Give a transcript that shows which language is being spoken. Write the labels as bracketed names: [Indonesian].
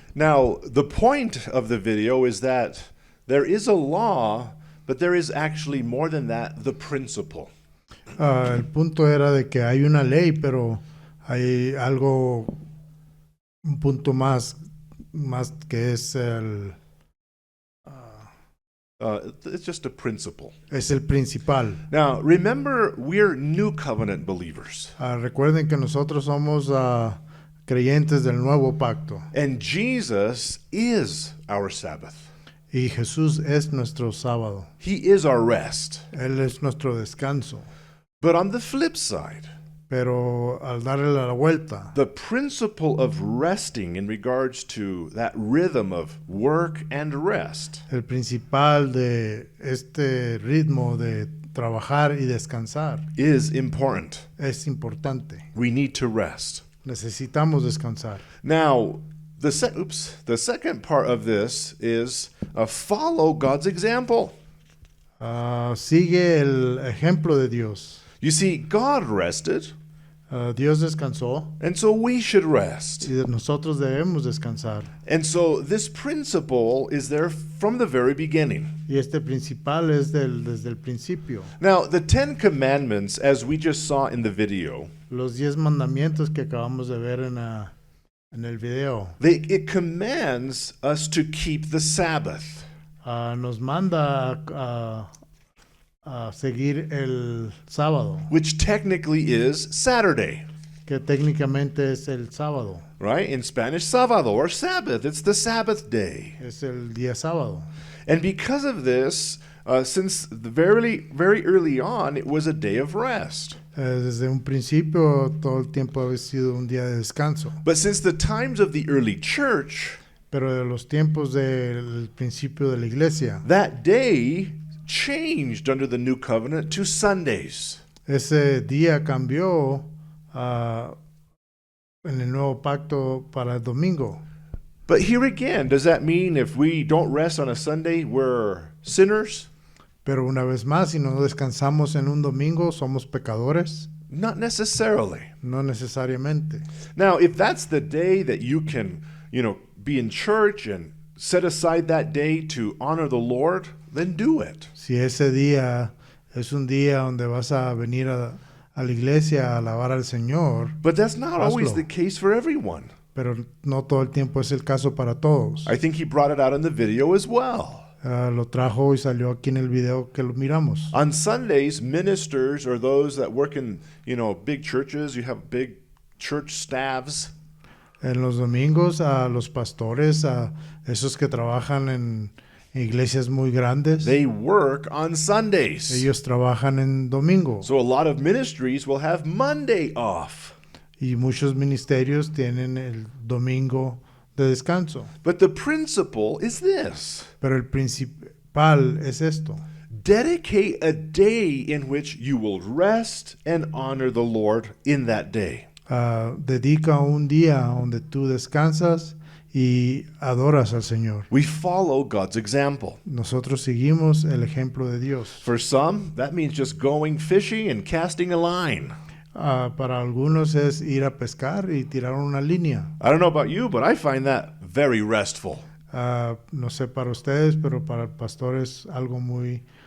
[English] Now, the point of the video is that there is a law, but there is actually more than that, the principle. [Spanish] El punto era de que hay una ley, pero hay algo, un punto más que es [English] It's just a principle. [Spanish] es el principal. [English] Now, remember, we're new covenant believers. [Spanish] Recuerden que nosotros somos creyentes del nuevo pacto [English] And Jesus is our Sabbath. [Spanish] y Jesús es nuestro sábado. [English] He is our rest. [Spanish] Él es nuestro descanso. [English] But on the flip side, [Spanish] Pero al darle la vuelta, [English] the principle of resting in regards to that rhythm of work and rest [Spanish] el principal de este ritmo de trabajar y descansar [English] is important. [Spanish] es importante. [English] We need to rest. [Spanish] Necesitamos descansar. [English] Now, the second part of this is follow God's example. [Spanish] Sigue el ejemplo de Dios. [English] You see, God rested, [Spanish] Dios descansó [English] and so we should rest. [Spanish] y nosotros debemos descansar. [English] And so this principle is there from the very beginning. [Spanish] Y este principal es desde el principio. [English] Now, the 10 Commandments, as we just saw in the video, [Spanish] Los 10 mandamientos que acabamos de ver en el video [English] it commands us to keep the Sabbath. [Spanish] nos manda a seguir el sábado, [English] Which technically is Saturday, [Spanish] que técnicamente es el sábado, [English] right? In Spanish, sábado or Sabbath. It's the Sabbath day. [Spanish] es el día sábado. [English] And because of this, since the very early on, it was a day of rest. [Spanish] Desde un principio todo el tiempo ha sido un día de descanso, [English] But since the times of the early church, [Spanish] pero de los tiempos del principio de la iglesia, [English] that day changed under the new covenant to Sundays. [Spanish] ese día cambió en el nuevo pacto para el domingo. [English] But here again, does that mean if we don't rest on a Sunday, we're sinners? [Spanish] Pero una vez más, si no descansamos en un domingo, ¿somos pecadores? [English] Not necessarily. [Spanish] No necesariamente. [English] Now, if that's the day that you can, be in church and set aside that day to honor the Lord, then do it. [Spanish] Si ese día es un día donde vas a venir a la iglesia a alabar al Señor, [English] But that's not always [Spanish] Hazlo. [English] the case for everyone. [Spanish] pero no todo el tiempo es el caso para todos. [English] I think he brought it out in the video as well. [Spanish] Lo trajo y salió aquí en el video que lo miramos. [English] On Sundays, ministers or those that work in, big churches, you have big church staffs. [Spanish] En los domingos a los pastores, a esos que trabajan en iglesias muy grandes, [English] They work on Sundays. [Spanish] ellos trabajan en domingo. [English] So a lot of ministries will have Monday off. [Spanish] Y muchos ministerios tienen el domingo de descanso. [English] But the principle is this. [Spanish] Pero el principal es esto. [English] Dedicate a day in which you will rest and honor the Lord in that day. [Spanish] Dedica un día donde tú descansas y adoras al Señor. [English] We follow God's example. [Spanish] Nosotros seguimos el ejemplo de Dios. [English] For some, that means just going fishing and casting a line. [Spanish] Para algunos es ir a pescar y tirar una línea. [English] I don't know about you, but I find that very restful. [Spanish] No sé para ustedes, pero para el pastor es algo muy